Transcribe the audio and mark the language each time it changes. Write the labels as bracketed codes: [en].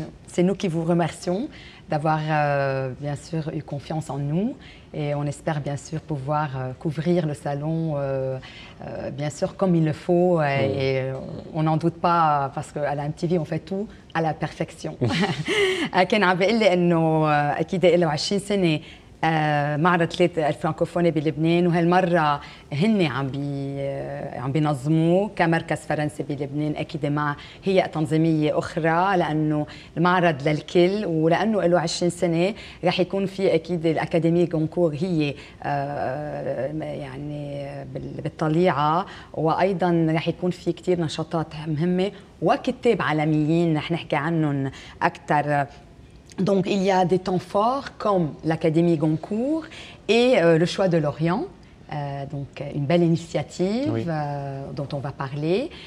[fr] C'est nous qui vous remercions d'avoir bien sûr eu confiance en nous et on espère bien sûr pouvoir couvrir le salon bien sûr comme il le faut et on n'en doute pas parce qu'à la MTV on fait tout à la perfection. [ar] كان عم بيقول لي انه اكيد له 20 سنه معرض ثلاثة الفرنكوفوني بلبنان وهالمرة هن عم بينظموه كمركز فرنسي بلبنان أكيد مع هيئة تنظيمية أخرى لأنه المعرض للكل ولأنه له 20 سنة رح يكون في أكيد الأكاديمية غونكور هي يعني بالطليعة وأيضا رح يكون في كتير نشاطات مهمة وكتاب عالميين رح نحكي عنهم أكثر. [fr] Donc, il y a des temps forts comme l'Académie Goncourt et le choix de l'Orient. Donc, une belle initiative dont on va parler.